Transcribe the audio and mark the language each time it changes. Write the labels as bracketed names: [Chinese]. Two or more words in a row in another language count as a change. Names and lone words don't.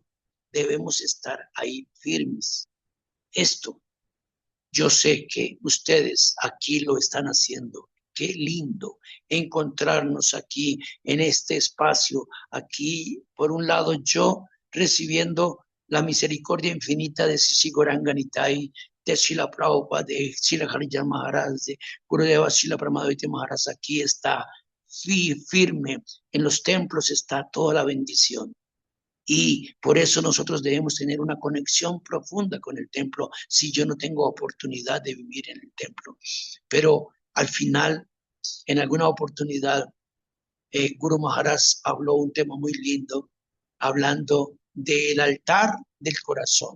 [Spanish] Debemos estar ahí firmes. Esto, yo sé que ustedes aquí lo están haciendo. Qué lindo encontrarnos aquí en este espacio. Aquí, por un lado, yo recibiendo la misericordia infinita de Sisi Gauranga Nitai, de Srila Prabhupada, de Srila Harijan Maharaj, de Gurudeva Srila Pramaditya Maharaj. Aquí está firme. En los templos está toda la bendición. Y por eso nosotros debemos tener una conexión profunda con el templo si yo no tengo oportunidad de vivir en el templo. Pero al final, en alguna oportunidad, Guru Maharaj habló un tema muy lindo, hablando del altar del corazón.